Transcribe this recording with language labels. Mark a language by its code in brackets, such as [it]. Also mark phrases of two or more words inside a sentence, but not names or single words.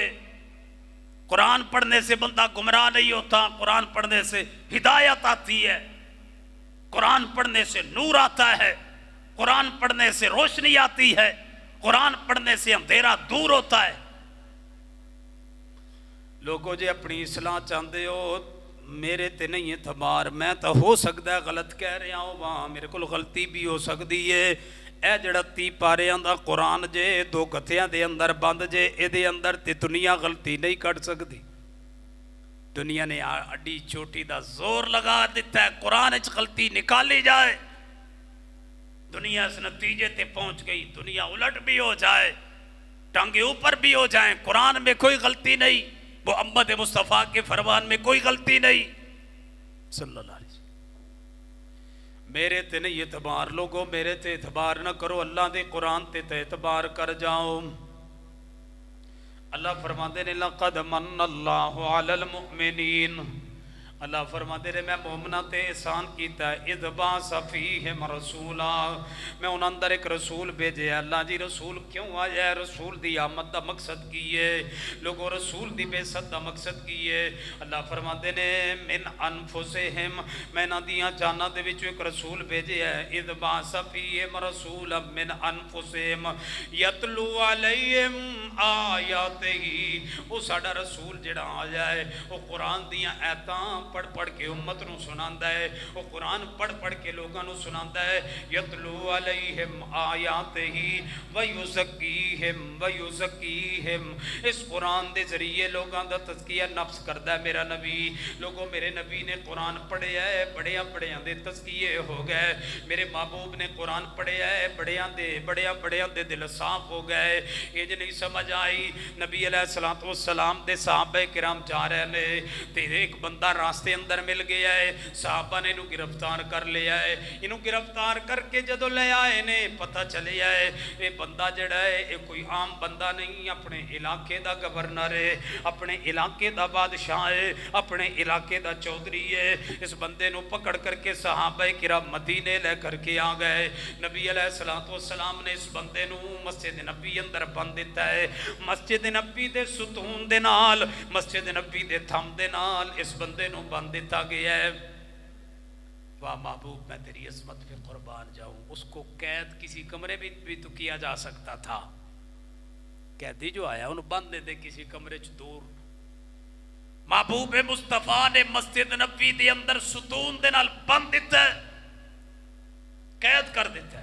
[ur] قرآن پڑھنے سے بندہ گمراہ نہیں ہوتا، قرآن پڑھنے سے ہدایت آتی ہے، قرآن پڑھنے سے نور آتا ہے، قرآن پڑھنے سے روشنی آتی ہے، قرآن پڑھنے سے اندھیرا دور ہوتا ہے. [pa] لوگوں جے اپنی اصلاح چاہتے ہو، میرے تے نہیں اعتبار, [ur] میں تو ہو سکتا ہے غلط کہہ رہا ہوں، وہاں میرے کو غلطی بھی ہو سکتی ہے. [pa] ਇਹ ਜਿਹੜਾ 30 ਪਾਰਿਆਂ ਦਾ ਕੁਰਾਨ ਜੇ ਦੋ ਗੱਥਿਆਂ ਦੇ ਅੰਦਰ ਬੰਦ ਜੇ, ਇਹਦੇ ਅੰਦਰ ਤੇ ਦੁਨੀਆ ਗਲਤੀ ਨਹੀਂ ਕੱਢ ਸਕਦੀ। دنیا نے اڈی چوٹی کا زور لگا دتا ہے، قرآن چ غلطی نکالی جائے، دنیا اس نتیجے تے پہنچ گئی. [ur] دنیا الٹ بھی ہو جائے، ٹانگے اوپر بھی ہو جائے، قرآن میں کوئی غلطی نہیں، وہ محمد مصطفیٰ کے فرمان میں کوئی غلطی نہیں [ar] صلى الله عليه وسلم. [pa] میرے تے نہیں اعتبار، لوگوں میرے تے اعتبار نہ کرو، اللہ کے قرآن تے اعتبار کر جاؤ. اللہ فرماتے نے [ar] لقد من الله على المؤمنين, [pa] اللہ فرماتے نے میں مومناں تے احسان کیا, [ar] إذ بعث فيهم رسولا, [pa] میں اُن اندر اک رسول بھیجے. اللہ جی رسول کیوں آیا ہے؟ رسول دی آمد کا مقصد کی ہے، لوگوں رسول دی بعثت کا مقصد کی ہے. اللہ فرماتے نے [ar] من أنفسهم, [pa] میں ناں دیاں جاناں دے وچ اک رسول بھیجے ہے. [ar] إذ بعث فيهم رسولا من أنفسهم يتلو عليهم آياته, [pa] وہ ساڈا رسول جیہڑا آیا ہے وہ قرآن دیاں آیتاں پڑھ پڑھ کے امت نوں سناندا ہے، وہ قرآن پڑھ پڑھ کے لوگوں نوں سناندا ہے. [ar] يتلو عليهم آياته ويزكيهم ويزكيهم, [pa] اس قرآن دے ذریعے لوگوں دا تزکیہ نفس کردا ہے میرا نبی. لوگوں میرے نبی نے قرآن پڑھیا ہے، بڑیاں بڑیاں دے تزکیے ہو گئے. میرے محبوب نے قرآن پڑھیا ہے، بڑیاں دے دل صاف ہو گئے. یہ نہیں سمجھ آئی نبی [ar] عليه الصلاة والسلام [pa] دے صحابہ کرام جا رہے نے تے اک بندہ راستے اندر مل گیا ہے. صحابہ نے انہوں گرفتار کر لیا ہے. انہوں گرفتار کر کے جدو لے آئے نے پتہ چلیا ہے یہ بندہ جڑا ہے یہ کوئی عام بندہ نہیں, اپنے علاقے دا گورنر ہے, اپنے علاقے دا بادشاہ ہے, اپنے علاقے دا چودھری ہے. اس بندے نو پکڑ کر کے صحابہ کرام مدینے لے کر کے آ گئے. نبی علیہ السلام نے اس بندے نو مسجد نبی اندر بند دیتا ہے. مسجد نبی دے ستون دے نال, مسجد نبی دے تھم دے نال اس بندے نو بند دیتا گیا ہے. [ur] واہ محبوب میں تیری عظمت پہ قربان جاؤں. اس کو قید کسی کمرے میں بھی تو کیا جا سکتا تھا. [pa] قیدی جو آیا انہوں بند دے کسی کمرے چ دور. محبوب مصطفیٰ نے مسجد نبی دے اندر ستون دے نال بند دیتا ہے, قید کر دیتا ہے.